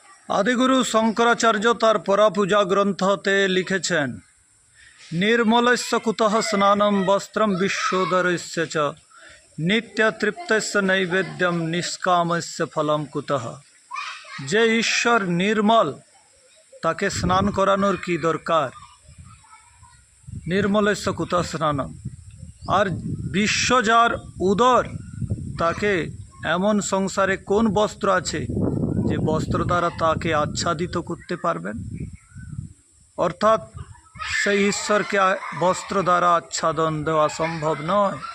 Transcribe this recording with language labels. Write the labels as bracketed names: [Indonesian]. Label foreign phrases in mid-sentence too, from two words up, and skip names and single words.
[Bangla] আদিগুরু শংকরাচার্য তার পরাপূজা গ্রন্থতে লিখেছেন [Sanskrit] निर्मलस्य कुतः स्नानं वस्त्रं विश्वोदरस्य च नित्यतृप्तस्य नैवेद्यम निष्कामस्य फलम कुतः। [Bangla] যে ঈশ্বর নির্মল তাকে স্নান করানোর কী দরকার, [Sanskrit] निर्मलस्य कुतः स्नानम। [Bangla] আর বিশ্ব যার উদর তাকে এমন সংসারে কোন বস্ত্র আছে যে বস্ত্র দ্বারা তাকে আচ্ছাদিত করতে পারবেন, অর্থাৎ সেই ঈশ্বরকে বস্ত্র দ্বারা আচ্ছাদন দেওয়া সম্ভব নয়।